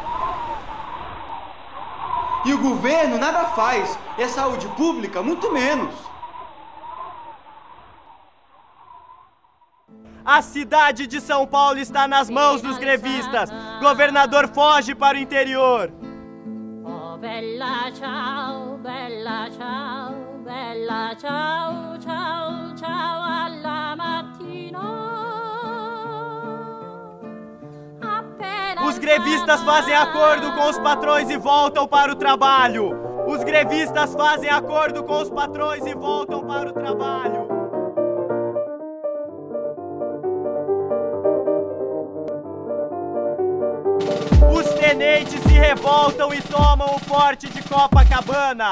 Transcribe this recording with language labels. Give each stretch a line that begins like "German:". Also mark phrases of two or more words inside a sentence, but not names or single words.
Portuguese: E o governo nada faz. E a saúde pública, muito menos. A cidade de São Paulo está nas mãos dos grevistas. Governador foge para o interior.
Italian: Oh, bella ciao, bella ciao, bella ciao, ciao, ciao alla mattina.
Portuguese: Os grevistas fazem acordo com os patrões e voltam para o trabalho. Os grevistas fazem acordo com os patrões e voltam para o trabalho. Os tenentes se revoltam e tomam o forte de Copacabana.